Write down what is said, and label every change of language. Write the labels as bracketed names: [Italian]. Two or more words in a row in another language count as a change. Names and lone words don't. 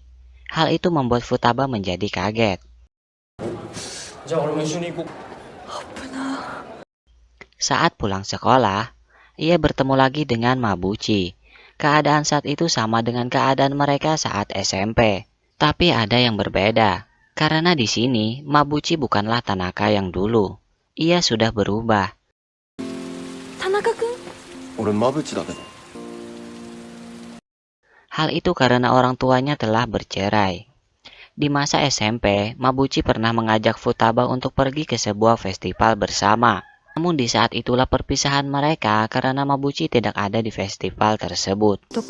[Indonesian] Hal itu membuat Futaba menjadi kaget. Saat pulang sekolah, ia bertemu lagi dengan Mabuchi. Keadaan saat itu sama dengan keadaan mereka saat SMP. Tapi ada yang berbeda. Karena di sini Mabuchi bukanlah Tanaka yang dulu. Ia sudah berubah. [Japanese] Tanaka-kun?俺マブチだけど。 [Indonesian] Hal itu karena orang tuanya telah bercerai. Di masa SMP, Mabuchi pernah mengajak Futaba untuk pergi ke sebuah festival bersama. Namun di saat itulah perpisahan mereka karena Mabuchi tidak ada di festival tersebut.